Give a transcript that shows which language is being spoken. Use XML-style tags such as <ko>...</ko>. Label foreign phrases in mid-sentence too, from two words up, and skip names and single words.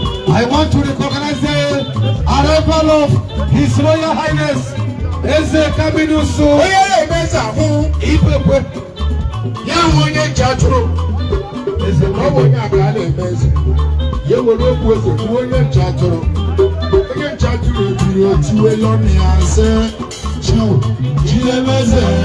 <en>I want to recognize the arrival of His Royal Highness, Eze Kaminuso.</en> <ig>Onye na-eme eze ahụ. Ibekwe. Ya hụ onye nche atụrụ. Eze Ọ bụ onye a ka a na-eme eze. Ya were okwu eze kwuo onye nche atụrụ. Onye nche atụrụ ebiri otu elu ọnụ ya sị, "Chiu, chi na-eme eze."</ig>